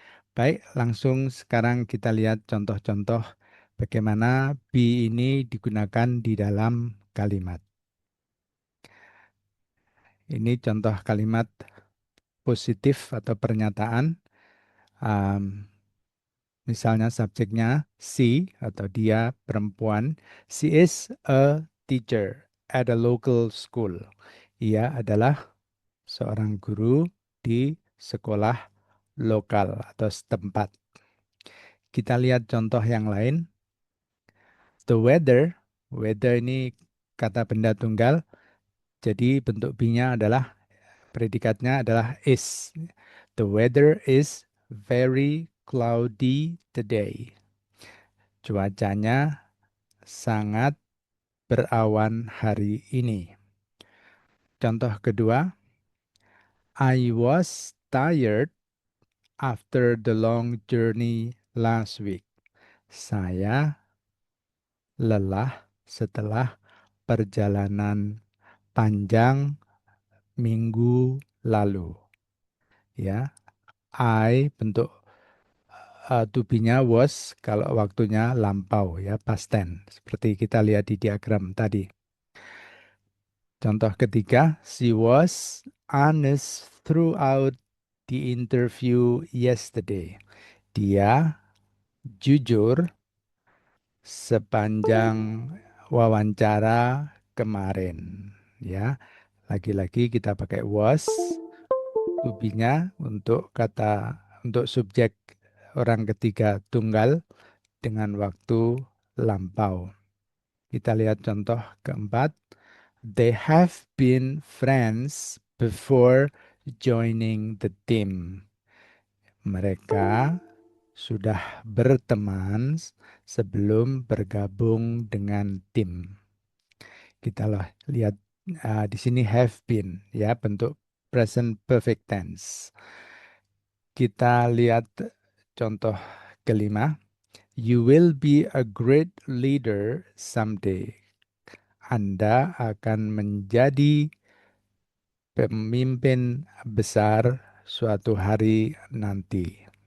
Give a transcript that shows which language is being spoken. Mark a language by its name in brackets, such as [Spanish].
[Indonesian] Baik, langsung sekarang kita lihat contoh-contoh bagaimana be ini digunakan di dalam kalimat. Ini contoh kalimat positif atau pernyataan. Um, Misalnya subjeknya she atau dia perempuan. [English] She is a teacher at a local school. [Indonesian] Ia adalah seorang guru di sekolah lokal atau setempat. Kita lihat contoh yang lain. [English] The weather, [Indonesian] weather ini kata benda tunggal. Jadi bentuk be-nya adalah predikatnya adalah is. [English] The weather is very cloudy today. [Indonesian] Cuacanya sangat berawan hari ini. Contoh kedua, [English] I was tired after the long journey last week. [Indonesian] Saya lelah setelah perjalanan panjang minggu lalu. Ya, I bentuk to be-nya was kalau waktunya lampau ya past tense seperti kita lihat di diagram tadi. Contoh ketiga, [English] she was honest throughout the interview yesterday. [Indonesian] Dia jujur sepanjang wawancara kemarin. Ya, lagi-lagi kita pakai was, to be-nya untuk subjek orang ketiga tunggal dengan waktu lampau. Kita lihat contoh keempat. [English] They have been friends before joining the team. [Indonesian] Mereka sudah berteman sebelum bergabung dengan tim. Kita lihat Di sini have been, ya, bentuk present perfect tense. Kita lihat contoh kelima. [English] You will be a great leader someday. [Indonesian] Anda akan menjadi pemimpin besar suatu hari nanti.